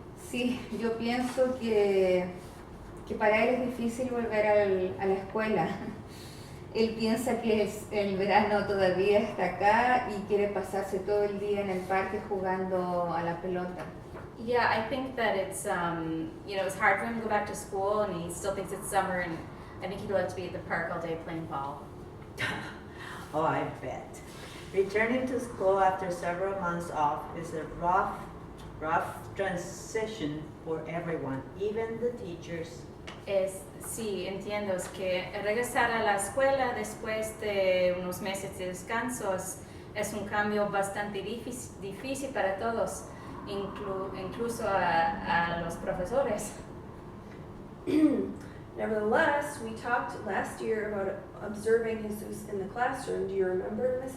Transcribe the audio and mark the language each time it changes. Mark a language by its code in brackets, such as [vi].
[es] Sí, yo pienso que para él es difícil volver a la escuela. Él piensa que el verano todavía está acá y quiere pasarse todo el día en el parque jugando a la pelota. [en] Yeah, I think that it's it's hard for him to go back to school, and he still thinks it's summer, and I think he'd like to be at the park all day playing ball. Oh, I bet. Returning to school after several months off is a rough transition for everyone, even the teachers. [es] Sí, entiendo, es que regresar a la escuela después de unos meses de descanso es un cambio bastante difícil para todos, incluso a los profesores. [en] Nevertheless, we talked last year about observing Jesus in the classroom. Do you remember, Ms.